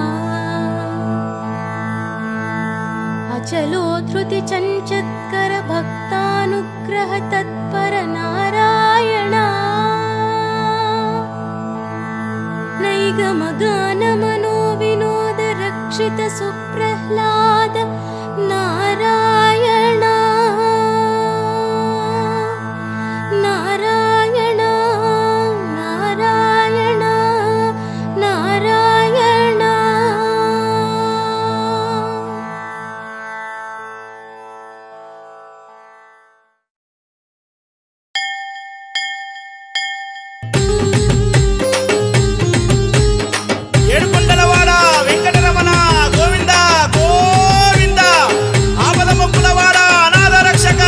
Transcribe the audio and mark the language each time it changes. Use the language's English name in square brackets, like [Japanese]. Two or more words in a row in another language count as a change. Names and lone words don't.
[Sanskrit] अचलो धृति चंचत्कर भक्तानुग्रह तत्पर नारायण नैगम गान मनो विनोद रक्षित सुप्रह्लाद नारायण नारायण नारायण नारायण [Telugu] ఏడుకొండలవాడ వెంకటరమణ గోవింద గోవింద ఆపద మొక్కులవాడ అనాథ రక్షక